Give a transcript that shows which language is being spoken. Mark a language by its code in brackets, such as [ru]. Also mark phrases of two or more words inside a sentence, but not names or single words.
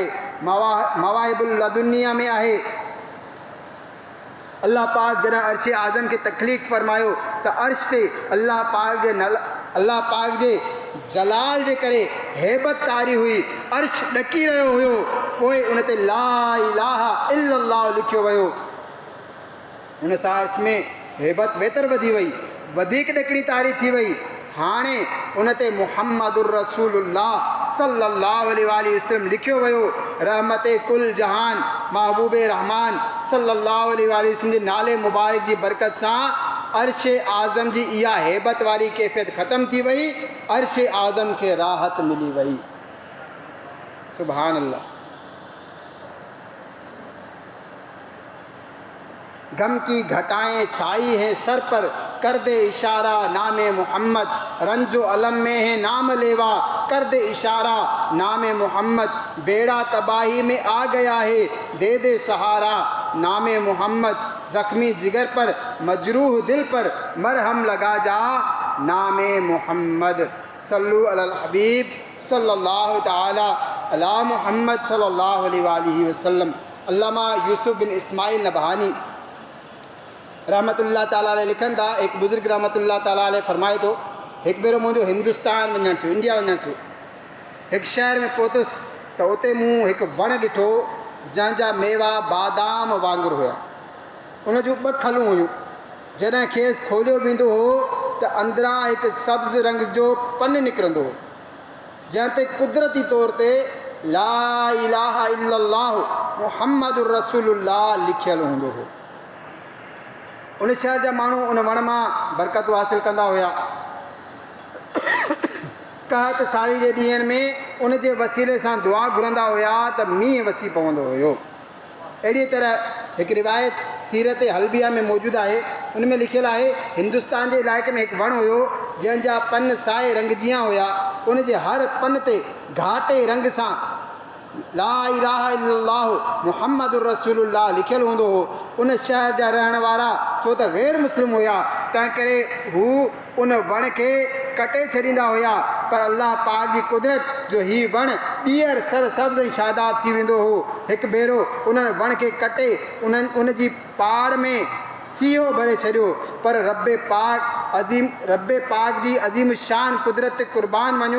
[sd] मवाहिबुल लदुनिया में आहे, अल्लाह पाक जॾहिं अर्श आज़म खे तख़लीक़ फरमायो त अर्श ते अल्लाह पाक जे जलाल जे करे हैबत तारी हुई, अर्श ॾकी रहियो हुयो। पोइ उन ते [ar] لا إله إلا الله [sd] लिखियो वियो। उन सां अर्श में हैबत वेतर वधी वई, वधीक ॾकणी तारी थी वई। हाणे उन ते [ar] محمد رسول الله صلى الله عليه وسلم [sd] लिखियो वियो। रहमत कुल जहान महबूब रहमान [ar] صلى الله عليه وسلم [sd] जे नाले मुबारक जी बरकत सां अर्श आज़म जी इहा हैबत वारी कैफ़ियत ख़त्म थी वई। अर्श आज़म खे राहत मिली वई। [ar] سبحان الله. [ur] غم کی گھٹائیں چھائی ہیں سر پر، کر دے اشارہ نامِ محمد. رنج و الم میں ہے نام لیوا، کر دے اشارہ نامِ محمد. بیڑا تباہی میں آ گیا ہے، دے دے سہارا نامِ محمد. زخمی جگر پر مجروح دل پر، مرہم لگا جا نامِ محمد. [ar] صلوا على الحبيب صلى الله تعالى على محمد صلى الله عليه وسلم. [sd] अल्लामा यूसुफ बिन इस्माइल नबहानी [ar] رحمة الله تعالى عليه [sd] लिखनि था, एक बुज़ुर्ग [ar] رحمة الله تعالى عليه [sd] फरमाए थो, हिकु भेरो मुंहिंजो हिंदुस्तान वञणु थियो, इंडिया वञणु थियो। हिकु शहर में पहुतुसि त उते मूं हिकु वणु ॾिठो जंहिंजा मेवा बादाम वांगुरु हुया। उन जूं 2 खलूं हुयूं। जॾहिं खेसि खोलियो वेंदो हो त अंदरां हिकु सब्ज़ रंग जो पन निकिरंदो हो, जंहिं ते कुदरती तौर ते [ar] لا إله إلا الله محمد رسول الله [sd] लिखियलु हूंदो हो। उन शहर जा माण्हू उन वण मां बरकतूं हासिल कंदा हुया। कहत साली जे ॾींहंनि में उन जे वसीले सां दुआ घुरंदा हुया त मींहुं वसी पवंदो हुयो। अहिड़ी तरह हिकु रिवायत सीरत हल्बिया में मौजूदु आहे। उन में लिखियलु आहे, हिंदुस्तान जे इलाइक़े में हिकु वणु हुयो जंहिंजा पन साए रंग जीअं हुया। उन जे हर पन ते घाटे रंग सां [ar] لا إله إلا الله محمد رسول الله [sd] लिखियलु हूंदो हो। उन शहर जा रहण वारा छो त गैर मुस्लिम हुया, तंहिं करे हू उन वण खे कटे छॾींदा हुया। पर अल्लाह पाक जी कुदरत जो हीउ वणु ॿीहर सरसब्ज़ ऐं शादाब थी वेंदो हो। हिकु भेरो उन वण खे कटे उन जी पाड़ में सीहो भरे छॾियो, पर रब पाक जी अज़ीम शान कुदरत ते क़ुर्बान वञो।